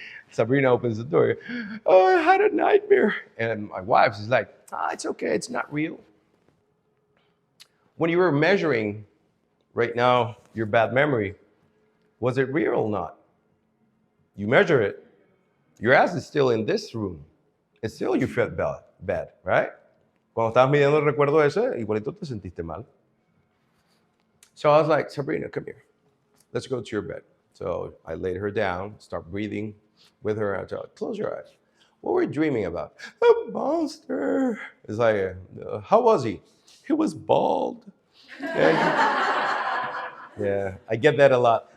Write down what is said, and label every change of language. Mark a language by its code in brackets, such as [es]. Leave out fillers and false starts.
[en] Sabrina opens the door. Oh, I had a nightmare. And my wife is like, it's okay. It's not real. When you were measuring right now your bad memory, was it real or not? You measure it. Your ass is still in this room. And still you felt bad, right? [es] Cuando estabas midiendo el recuerdo ese, igualito te sentiste mal. [en] So I was like, Sabrina, come here. Let's go to your bed. So I laid her down, start breathing with her. I told her, close your eyes. What were you dreaming about? A monster. It's like, how was he? He was bald. And, yeah, I get that a lot.